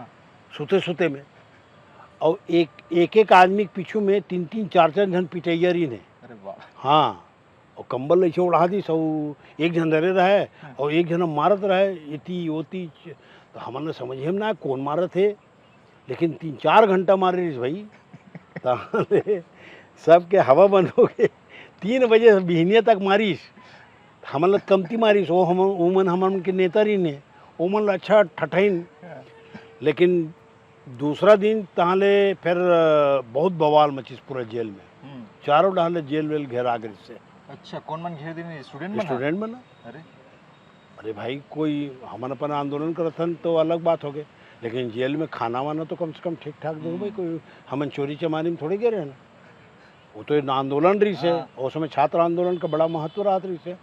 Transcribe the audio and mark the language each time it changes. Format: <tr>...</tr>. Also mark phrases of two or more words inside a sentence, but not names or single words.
<hne>सुते में, और एक आदमी के पीछू में 3-3 4-4 जन पिटैया रही ने। अरे वाह। हाँ, और कंबल ऐसे ओढ़ा दीस, और एक जन डरे रहे और एक जन मारत रहे इति ओती। तो हमने समझे हम ना कौन मारत है, लेकिन 3-4 घंटा मारे रही भाई। तो सबके हवा बंद हो गए। 3 बजे बिहनिया तक मारिस, हमन ला कमती मारिस। वो हमन के नेता रही ने, ओमन ला अच्छा ठठैन। लेकिन दूसरा दिन तहाले फिर बहुत बवाल मचिस पूरा जेल में। चारों डाले जेल वेल घेरा गए से। अच्छा, कौन मन घेर दिन? स्टूडेंट बना। अरे अरे भाई, कोई हमन अपन आंदोलन करथन तो अलग बात हो गए, लेकिन जेल में खाना वाना तो कम से कम ठीक ठाक दो भाई। कोई हमन चोरी चमारी में थोड़े गए रहे ना। वो तो एक आंदोलन रही से, उस समय छात्र आंदोलन का बड़ा महत्व रहा रही से।</hne>